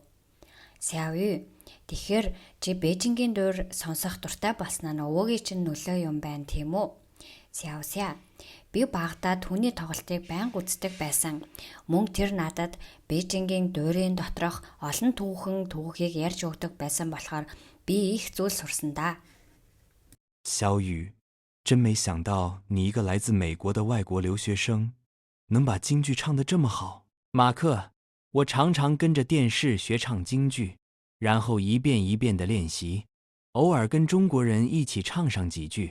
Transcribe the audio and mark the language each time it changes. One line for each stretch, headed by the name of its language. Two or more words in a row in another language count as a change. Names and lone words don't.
Mongolian: Сявүй, тэгэхээр чи Бээжингийн дуур сонсох дуртай болсноо өвөөгийн чинь нөлөө юм байна тийм үү? Сявся, би багадаа түүний тоглолтыг байнга үздэг байсан. Мөн тэр надад Бээжингийн дуурийн доторх олон түүхийг ярьж өгдөг байсан болохоор би их зүйл сурсан да.
Chinese: 小雨，真没想到你一个来自美国的外国留学生，能把京剧唱得这么好。马克，我常常跟着电视学唱京剧，然后一遍一遍地练习，偶尔跟中国人一起唱上几句。